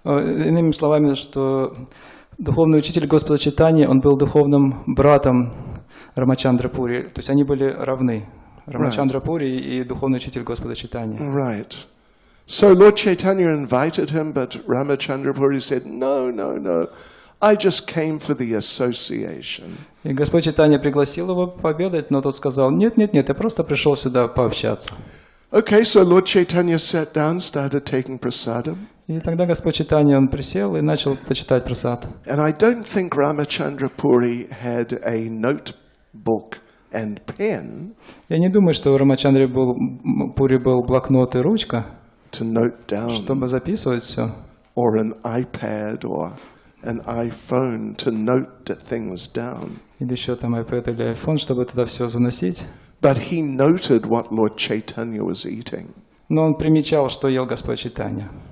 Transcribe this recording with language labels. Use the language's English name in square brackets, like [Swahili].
[Russian] Иными словами, что духовный учитель Господа Чайтаньи, он был духовным братом Рамачандра Пури, то есть они были равны. Рамачандра Пури и духовный учитель Господа Чайтаньи. [English] Right. So Lord Chaitanya invited him, but Ramachandra Puri said, no, I just came for the association. [Russian] И Господь Чайтанья пригласил его пообедать, но тот сказал, нет, я просто пришел сюда пообщаться. [English] Okay, so Lord Chaitanya sat down, started taking prasadam. [Russian] И тогда Господь Чайтанья, он присел и начал почитать прасад. [English] And I don't think Ramachandra Puri had a notebook and pen. [Russian] Я не думаю, что у Рамачандры Пури был блокнот и ручка, [English] to note down, [Russian] чтобы записывать все. [English] Or an iPad or an iPhone to note things down. [Russian] Или еще там iPad или iPhone, чтобы туда все заносить. [English] But he noted what Lord Chaitanya was eating. [Russian] Но он примечал, что ел Господь Чайтанья.